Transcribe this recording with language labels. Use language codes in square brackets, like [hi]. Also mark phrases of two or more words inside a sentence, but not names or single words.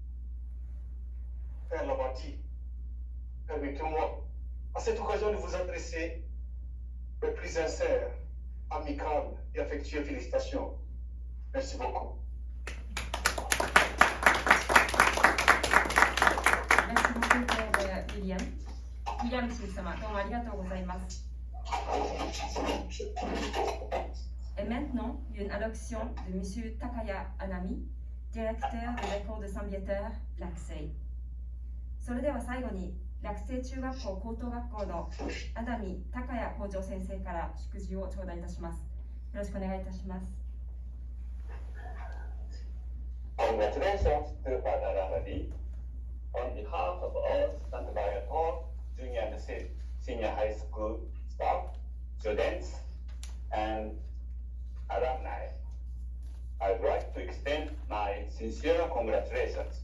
[fr] Père Labadie, permettez-moi à cette occasion de vous adresser mes plus sincères, amicales et affectueuses félicitations. Merci beaucoup. Merci beaucoup, Père William. William Shinsama, [ja] どうもありがとうございます。 [fr] Et maintenant, une allocution de M. Takaya Anami, directeur de l'école de Saint-Victor Rakusei. [ja] それでは最後に、落成中学校高等学校のアダミ高谷校長先生から祝辞を頂戴いたします。よろしくお願いいたします。 [en] Congratulations to Father Labadie on behalf of all Santa Viator junior and senior high school staff, students, and alumni, I'd like to extend my sincere congratulations.